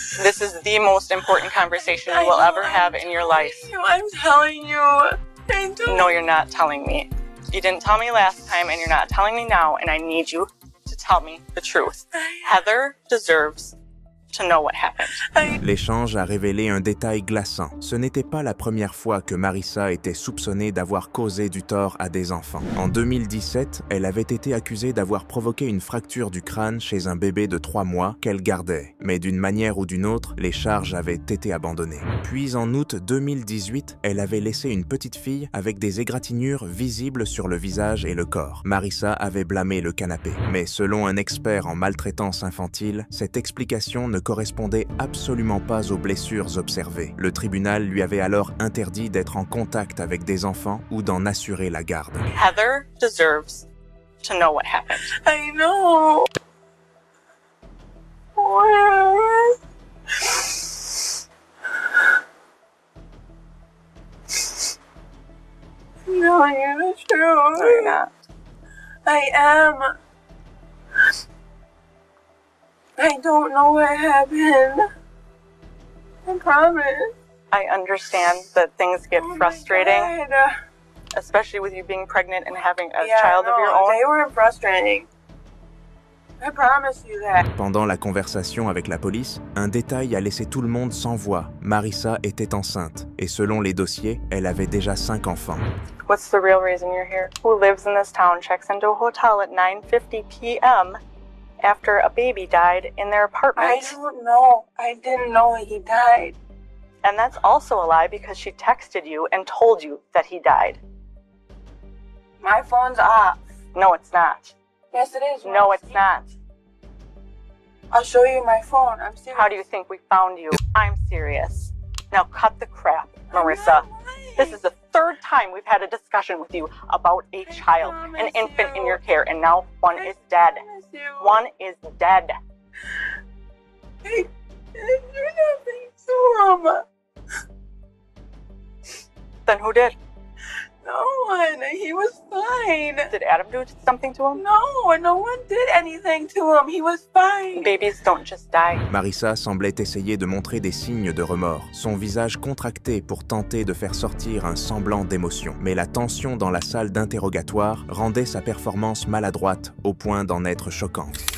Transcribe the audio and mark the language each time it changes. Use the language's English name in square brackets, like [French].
[English] This is the most important conversation you will ever have in your life. I'm telling you. I don't. No, you're not telling me. You didn't tell me last time, and you're not telling me now, and I need you to tell me the truth. Heather deserves to know what happened. [French] L'échange a révélé un détail glaçant. Ce n'était pas la première fois que Marissa était soupçonnée d'avoir causé du tort à des enfants. En 2017, elle avait été accusée d'avoir provoqué une fracture du crâne chez un bébé de 3 mois qu'elle gardait. Mais d'une manière ou d'une autre, les charges avaient été abandonnées. Puis en août 2018, elle avait laissé une petite fille avec des égratignures visibles sur le visage et le corps. Marissa avait blâmé le canapé. Mais selon un expert en maltraitance infantile, cette explication ne correspondait absolument pas aux blessures observées. Le tribunal lui avait alors interdit d'être en contact avec des enfants ou d'en assurer la garde. [English] Heather deserves to know what happened. I know. What? No, you're the truth. No, you're not. I am. I don't know what happened. I promise. I understand that things get frustrating, Oh my God. especially with you being pregnant and having a Yeah, child of no, your own. They were frustrating. I promise you that. [French] Pendant la conversation avec la police, un détail a laissé tout le monde sans voix. Marissa était enceinte et selon les dossiers, elle avait déjà 5 enfants. [English] What's the real reason you're here? Who lives in this town checks into a hotel at 9:50 p.m. after a baby died in their apartment? I don't know. I didn't know he died. And that's also a lie because she texted you and told you that he died. My phone's off. No, it's not. Yes, it is. No, it's not. I'll show you my phone. I'm serious. How do you think we found you? I'm serious. Now cut the crap, Marissa. This is the 3rd time we've had a discussion with you about a child, an infant in your care, and now one is dead. One is dead. I didn't do nothing to him. Then who did? No one. He was fine. Did Adam do something to him? No one did anything to him. He was fine. Babies don't just die. [French] Marissa semblait essayer de montrer des signes de remords, son visage contracté pour tenter de faire sortir un semblant d'émotion. Mais la tension dans la salle d'interrogatoire rendait sa performance maladroite au point d'en être choquante.